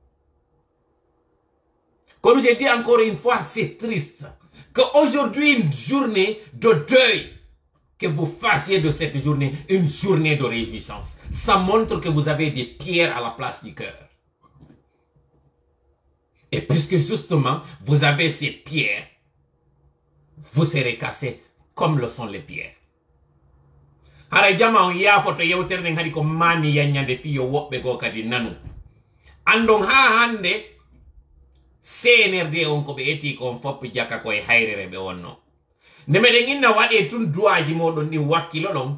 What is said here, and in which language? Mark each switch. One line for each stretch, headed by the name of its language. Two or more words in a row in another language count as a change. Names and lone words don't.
French: Comme j'ai dit encore une fois, c'est triste qu'aujourd'hui, une journée de deuil, que vous fassiez de cette journée une journée de réjouissance. Ça montre que vous avez des pierres à la place du cœur. Et puisque justement, vous avez ces pierres, vous serez cassés comme le sont les pierres.
Fula: Hara jama on ya foto yewtere den hadi ko mami yanyande fiyo wobbe go kadi nanu. Andon ha hande CNRD on ko be eti ko fop jaka ko e hayrere be wonno. Nemede inna wade tun duaji modon ni wakkilo don.